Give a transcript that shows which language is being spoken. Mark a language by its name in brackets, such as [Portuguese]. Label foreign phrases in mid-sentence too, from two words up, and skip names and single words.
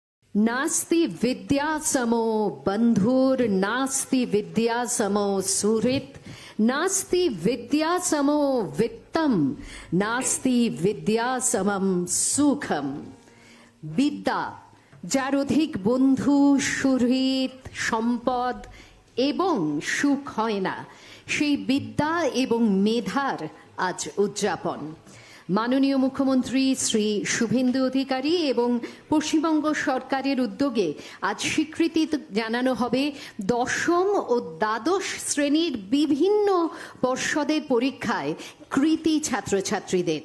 [Sanskrit] नास्ति विद्या समो बंधुर नास्ति विद्या समो सुहृत नास्ति विद्या समो वित्तम नास्ति विद्या समम सुखम। [Bangla] বিদ্যা যার অধিক বন্ধু সুহৃদ সম্পদ এবং সুখ হয় না, সেই বিদ্যা এবং মেধার আজ উদযাপন। মাননীয় মুখ্যমন্ত্রী শ্রী শুভেন্দু অধিকারী এবং পশ্চিমবঙ্গ সরকারের উদ্যোগে আজ স্বীকৃতি জানানো হবে দশম ও দ্বাদশ শ্রেণীর বিভিন্ন পর্ষদের পরীক্ষায় কৃতী ছাত্রছাত্রীদের।